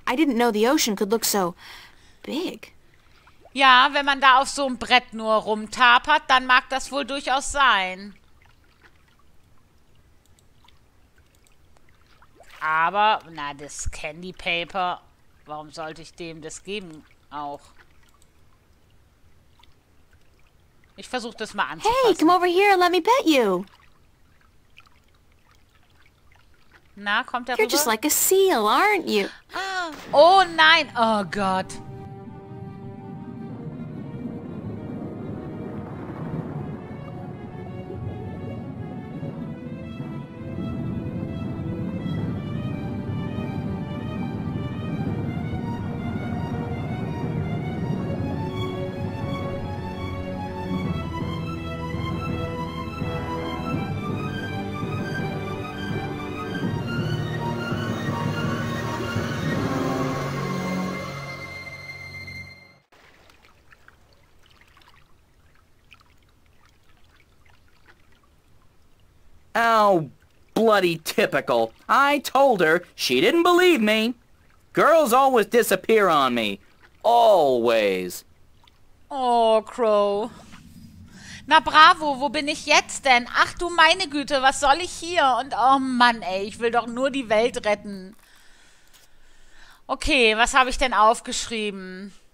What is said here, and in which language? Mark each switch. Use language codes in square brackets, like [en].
[en] I didn't know the ocean could look so big. [de] Ja, wenn man da auf so einem Brett nur rumtapert, dann mag das wohl durchaus sein. Aber, na, das Candy Paper, warum sollte ich dem das geben auch? Ich versuche das mal anzufassen. [en] Hey, come over here and let me pet you. [de] Na, kommt er [en] You're [de] rüber? [en] just like a seal, aren't you? [de] Ah, oh nein, oh Gott. [en] Oh, bloody typical. I told her. She didn't believe me. Girls always disappear on me. Always. Oh, Crow. [de] Na bravo, wo bin ich jetzt denn? Ach du meine Güte, was soll ich hier? Und oh Mann, ey, ich will doch nur die Welt retten. Okay, was habe ich denn aufgeschrieben?